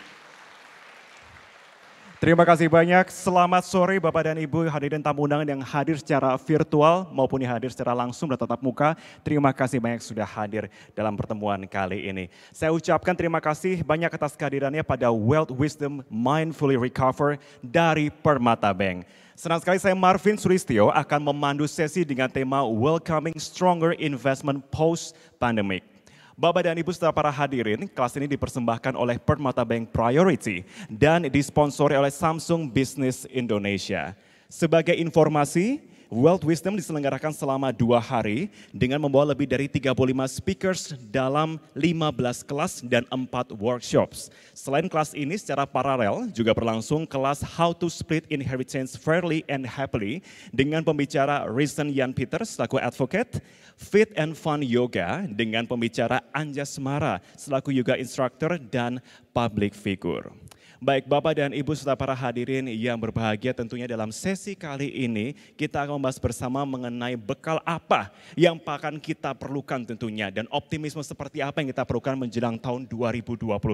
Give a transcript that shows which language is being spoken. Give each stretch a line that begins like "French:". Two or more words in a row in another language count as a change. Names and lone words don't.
Indonesian: Terima kasih banyak, selamat sore Bapak dan Ibu hadirin tamu undangan yang hadir secara virtual maupun yang hadir secara langsung dan tatap muka. Terima kasih banyak sudah hadir dalam pertemuan kali ini. Saya ucapkan terima kasih banyak atas kehadirannya pada Wealth Wisdom Mindfully Recover dari Permata Bank. Senang sekali saya Marvin Suristio akan memandu sesi dengan tema Welcoming Stronger Investment Post Pandemic. Bapak dan Ibu serta para hadirin, kelas ini dipersembahkan oleh Permata Bank Priority dan disponsori oleh Samsung Business Indonesia. Sebagai informasi, Wealth Wisdom diselenggarakan selama 2 hari dengan membawa lebih dari 35 speakers dalam 15 kelas dan 4 workshops. Selain kelas ini secara paralel juga berlangsung kelas How to Split Inheritance Fairly and Happily dengan pembicara Risen Yan Peters selaku advocate, Fit and Fun Yoga dengan pembicara Anjas Mara selaku
English: yoga instructor
Indonesian: dan
English: public figure.
Indonesian: Baik Bapak dan Ibu serta para hadirin yang berbahagia, tentunya dalam sesi kali ini kita akan membahas bersama mengenai bekal apa yang akan kita perlukan tentunya dan optimisme seperti apa yang kita perlukan menjelang tahun 2023.